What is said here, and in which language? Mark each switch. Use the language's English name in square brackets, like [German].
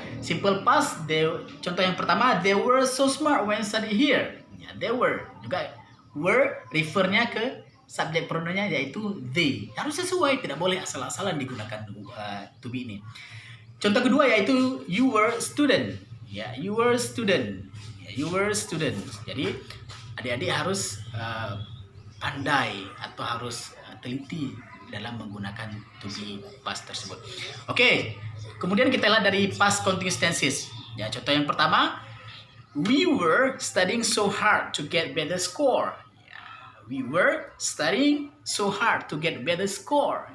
[English] Simple past, [Indonesian] contoh yang pertama, [English] they were so smart when study here. Ya, they were. [Indonesian] Juga were refernya ke subjek pronounnya yaitu they. Harus sesuai, tidak boleh asal-asalan digunakan to be ini. Contoh kedua yaitu [English] you were student. Ya, you were student. Ya, you were student. [Indonesian] Jadi adik-adik harus pandai atau harus teliti dalam menggunakan to be past tersebut. Oke, kemudian kita lihat dari past continuous tenses. Ya, contoh yang pertama, [English] we were studying so hard to get better score. Ya, we were studying so hard to get better score.